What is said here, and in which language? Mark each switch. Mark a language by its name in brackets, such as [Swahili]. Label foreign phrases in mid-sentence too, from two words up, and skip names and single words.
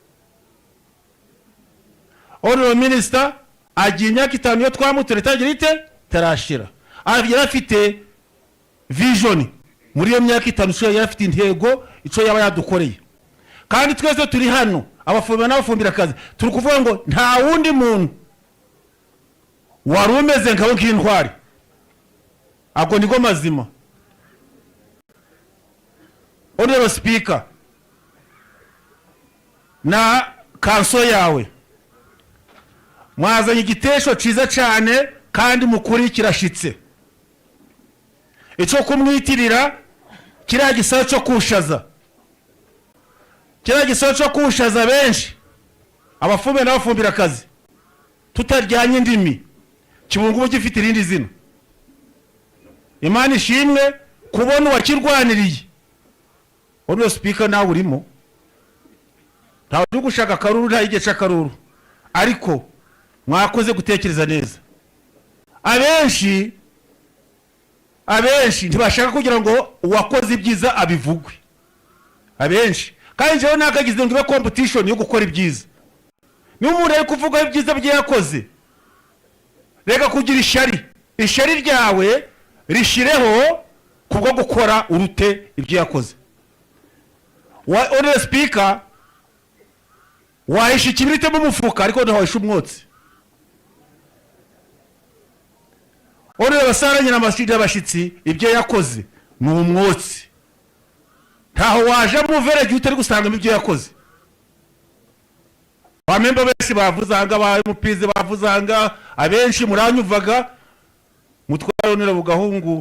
[English] Honorable Minister [Kinyarwanda] agiye imyaka 5 yo twamutoreye itagira ite tarashira. Yari afite vision muri iyo myaka 5 yari afite intego ico yaba yadukoreye. Kandi twese turi hano abafumbira n'abafumbira kazi turi kuvuga ngo nta wundi muntu wari umeze nkabo nk'intwari. Ago niko mazima. [English] Honorable speaker, [Kinyarwanda] na kanso yawe mwazanye igitesho ciza cyane kandi mukuri kirashitse. Ico kumwitirira kiriya gisoro cyo kushaza, kiriya gisoro cyo kushaza benshi abafumbira n'abafumbira akazi tutaryanye indimi kibungubu gifite irindi zina. Imana ishimwe kubona uwakirwaniriye. Ono speaker nawe urimo, ntawe uri gushaka akaruru, nta igice akaruru, ariko mwakoze gutekereza neza. Abenshi ntibashaka kugira ngo uwakoze ibyiza abivugwe, abenshi kandi jewe nakagize ngo ibe competition yo gukora ibyiza. Niba umuntu ari kuvuga ibyiza bye yakoze, reka kugira ishari ryawe rishireho kubwo gukora urute ibyo yakoze. Ono speaker wahisha ikibirite mu mufuka ariko ntawahisha umwotsi. Ono basaranye n'amashira abashitsi ibyo yakoze ni umwotsi, ntaho waje mu verege utari gusanga ibyo yakoze. Bamemba bese bavuzanga, bamupize bavuzanga, abenshi muranyuvaga mutwaro nira bugahungu.